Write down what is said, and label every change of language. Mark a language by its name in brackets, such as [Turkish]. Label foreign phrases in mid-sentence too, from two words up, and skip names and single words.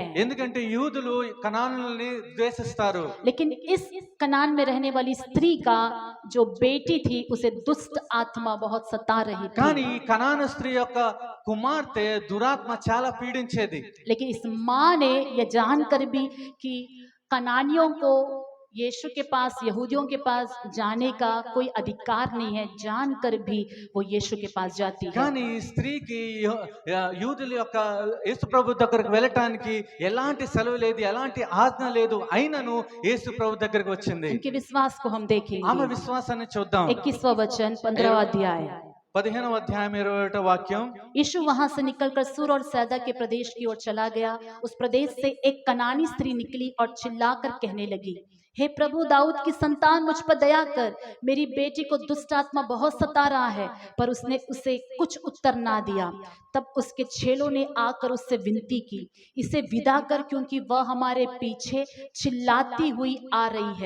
[Telugu] ఎందుకంటే యూదులు కనానుల్ని ద్వేషిస్తారు. [Hindi] लेकिन इस कनान में रहने वाली स्त्री का जो बेटी थी उसे दुष्ट आत्मा बहुत सता रही [Telugu] కానీ [Hindi] थी। [Telugu] ఈ కనాను స్త్రీ యొక్క కుమార్తె దురాత్మ చాలా పీడించేది. [Hindi] लेकिन इस माँ ने यह जानकर भी कि कनानियों को यीशु के पास, यहूदियों के पास जाने का कोई अधिकार नहीं है, जानकर भी वो यीशु के पास जाती है। [Telugu] కానీ ఈ స్త్రీకి యూదుల యొక్క యేసు ప్రభు దగ్గరకు వెళ్ళటానికి ఎలాంటి సెలవు లేదు, ఎలాంటి ఆజ్ఞ లేదు, అయినను యేసు ప్రభు దగ్గరకు వచ్చింది. [Hindi] उनके विश्वास को हम [Telugu] ఆమె [Hindi] देखेंगे। [Telugu] విశ్వాసాన్ని చూద్దాం. [Hindi] 21वां वचन 15वां अध्याय। [Telugu] 15వ అధ్యాయం 21వ వాక్యం. [Hindi] यीशु वहां से निकलकर सूर और सैदा के प्रदेश की ओर चला गया। उस प्रदेश से एक कनानी स्त्री निकली और चिल्लाकर कहने लगी, हे प्रभु दाऊद की संतान, मुझ पर दया कर, मेरी बेटी को दुष्ट आत्मा बहुत सता रहा है। पर उसने उसे कुछ उत्तर ना दिया। तब उसके चेलों ने आकर उससे विनती की, इसे विदा कर, क्योंकि वह हमारे पीछे चिल्लाती हुई आ रही है।